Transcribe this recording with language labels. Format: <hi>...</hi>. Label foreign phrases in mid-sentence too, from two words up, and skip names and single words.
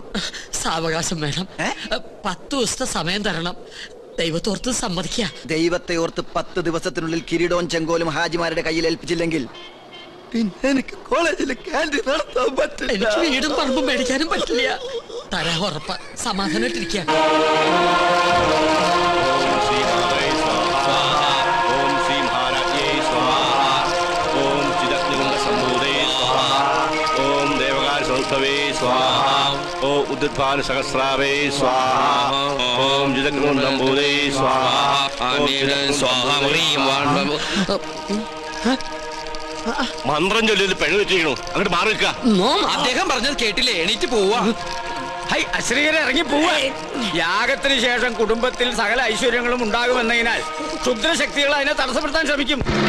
<ml>സാവകാശം വേണം. 10 ദിവസത്തെ സമയം തരണം. ദൈവത്തോർത്ത് സമ്മതിക്കുക. ദൈവത്തെ ഓർത്ത് 10 ദിവസത്തിനുള്ളിൽ കിരീടവും ചെങ്കോലും ഹാജിമാരുടെ കയ്യിൽ ഏൽപ്പിച്ചില്ലെങ്കിൽ പിന്നെ എനിക്ക് കോളേജിൽ ക്യാൻറ്റീൻ നടത്താൻ പറ്റില്ല. എനിക്ക് വീടും പറമ്പും മേടിക്കാനും പറ്റില്ല. തരാ ഉറപ്പ. സമാധാനമായിട്ടിരിക്കുക.</ml> <sa>उद्धान सहस्रावे स्वाहा ओम जिदग्नंबूदे स्वाहा</sa> <ml>മന്ത്രം ചൊല്ലി പെണ്ണ് വെച്ചിരിക്കണു. അങ്ങോട്ട് മാറി നിൽക്കുക. അദ്ദേഹം പറഞ്ഞത് കേട്ടില്ലേ? എണീറ്റ് പോവാ. അശ്രീകരെ ഇറങ്ങി പോവാ. യാഗത്തിന് ശേഷം കുടുംബത്തിൽ സകല ഐശ്വര്യങ്ങളും ഉണ്ടാകുമെന്നതിനാൽ ക്ഷുദ്രശക്തികൾ അതിനെ തടസ്സപ്പെടുത്താൻ ശ്രമിക്കും.</ml>